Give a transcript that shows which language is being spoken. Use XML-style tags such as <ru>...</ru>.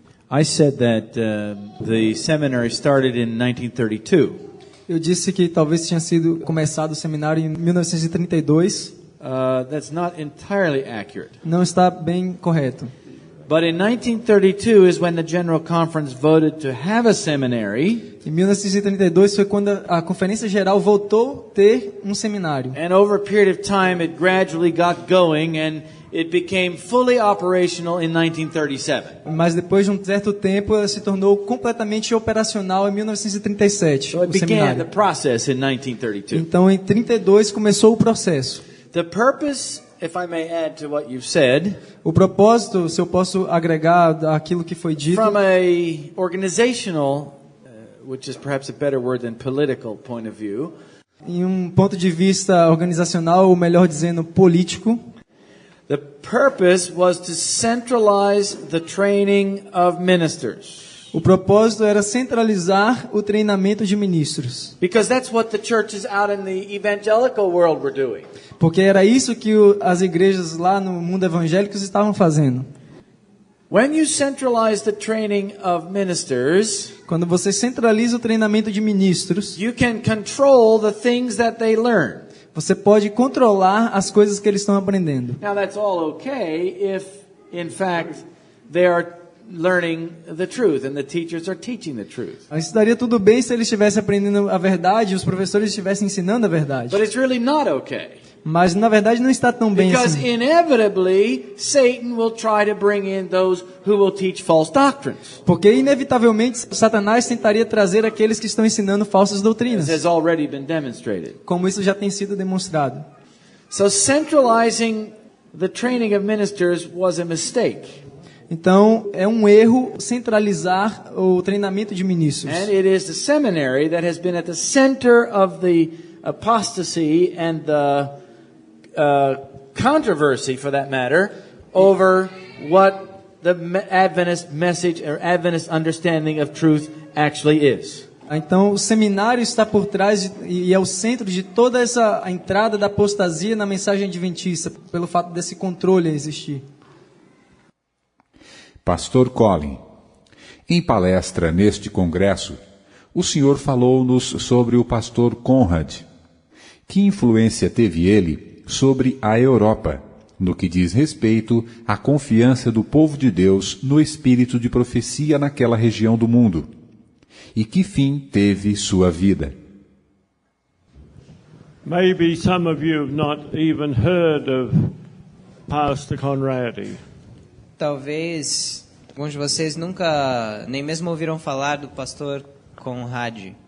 <en>I said that the seminary started in 1932.</en> <pt>Eu disse que talvez tinha sido começado o seminário em 1932.</pt> <en>That's not entirely accurate.</en> <pt>Não está bem correto.</pt> <en>But in 1932 is when the General Conference voted to have a seminary.</en> <pt>Em 1932 foi quando a Conferência Geral voltou a ter um seminário.</pt> <en>And over a period of time it gradually got going and it became fully operational in 1937.</en> <pt>Mas depois de um certo tempo ela se tornou completamente operacional em 1937.</pt> <en>So it began the process in 1932.</en> <pt>Então em 32 começou o processo.</pt> <en>The purpose, if I may add to what you've said,</en> <pt>o propósito, se eu posso agregar aquilo que foi dito,</pt> <en>from a organizational, which is perhaps a better word than political point of view,</en> <pt>em um ponto de vista organizacional, ou melhor dizendo, político,</pt> <en>the purpose was to centralize the training of ministers.</en> <pt>O propósito era centralizar o treinamento de ministros.</pt> <en>Because that's what the churches out in the evangelical world were doing.</en> <pt>Porque era isso que as igrejas lá no mundo evangélico estavam fazendo.</pt> <en>When you centralize the training of ministers,</en> <pt>quando você centraliza o treinamento de ministros,</pt> <en>you can control the things that they learn.</en> <pt>Você pode controlar as coisas que eles estão aprendendo.</pt> <en>Now that's all okay if in fact they are learning the truth and the teachers are teaching the truth.</en> <pt>Isso daria tudo bem se eles estivessem aprendendo a verdade e os professores estivessem ensinando a verdade.</pt> <en>But it's really not okay.</en> <pt>Mas na verdade não está tão bem</pt> <en>Because</en> <pt>assim.</pt> <en>inevitably Satan will try to bring in those who will teach false doctrines.</en> <pt>Porque inevitavelmente Satanás tentaria trazer aqueles que estão ensinando falsas doutrinas.</pt> <en>This has already been demonstrated.</en> <pt>Como isso já tem sido demonstrado.</pt> <en>So centralizing the training of ministers was a mistake.</en> <pt>Então, é um erro centralizar o treinamento de ministros.</pt> <en>And it is the seminary that has been at the center of the apostasy and the controversy, for that matter, over what the Adventist message or Adventist understanding of truth actually is.</en> <pt>Então, o seminário está por trás e é o centro de toda essa entrada da apostasia na mensagem adventista, pelo fato desse controle existir. Pastor Colin, em palestra neste congresso, o senhor falou-nos sobre o pastor Conrad. Que influência teve ele sobre a Europa? no que diz respeito à confiança do povo de Deus no espírito de profecia naquela região do mundo. E que fim teve sua vida?</pt> <en>Maybe some of you have not even heard of Pastor Conrad.</en> <pt>Talvez alguns de vocês nunca, nem mesmo ouviram falar do pastor Conrad.</pt>